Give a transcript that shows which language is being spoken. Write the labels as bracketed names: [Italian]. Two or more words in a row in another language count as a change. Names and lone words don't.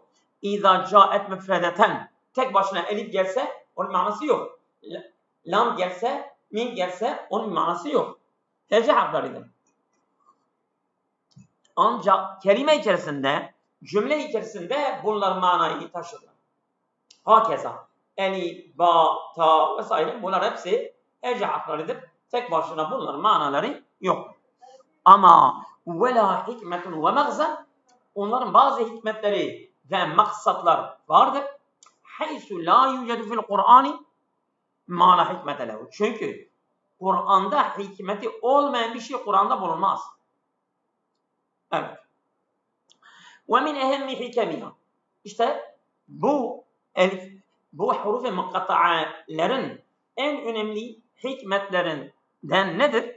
[Arabic] إذا جاءت مفردة, [Turkish] tek başına elif gelse onun manası yok. Lam gelse, mim gelse onun manası yok. Hece harfleridir. Ancak kelime içerisinde, cümle içerisinde bunlar manayı taşırlar. Hakeza elif, ba, ta vesaire bunlar hepsi hece harfleridir. Tek başına bunların manaları yok. Ama [Arabic] ولها حكمة ومغزى, [Turkish] onların bazı hikmetleri ve maksatlar vardır. [Arabic] حيث لا يوجد في القرآن ما لا حكمة له. [Turkish] Çünkü Kur'an'da hikmeti olmayan bir şey Kur'an'da bulunmaz. [Arabic] Evet. ومن أهم حكمها. [Turkish] İşte bu huruf-i mukatta'alerin en önemli hikmetlerinden nedir?